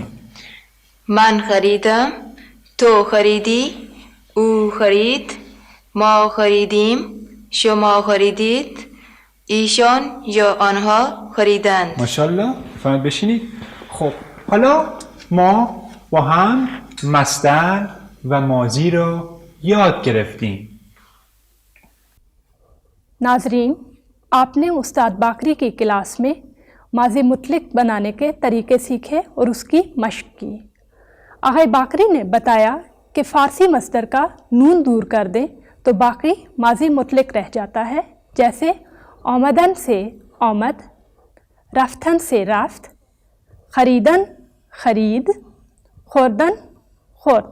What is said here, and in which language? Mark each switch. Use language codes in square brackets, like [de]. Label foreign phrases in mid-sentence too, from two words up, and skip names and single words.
[fa] من خریدم، تو خریدی، او خرید، ما خریدیم، شما خریدید، ایشان یا آنها خریدند. ماشاءالله. بفرمایید بشینید. خب حالا ما با هم مصدر و ماضی را یاد گرفتیم. [ur] ناظرین، آپ نے استاد باقری کی کلاس میں ماضی مطلق بنانے کے طریقے سیکھے اور اس کی مشق کی. آگے باقری نے بتایا کہ فارسی مصدر کا نون دور کر دیں تو باقی ماضی مطلق رہ جاتا ہے، جیسے آمدن سے آمد، رفتن سے رفت، خریدن خرید، خوردن خورد.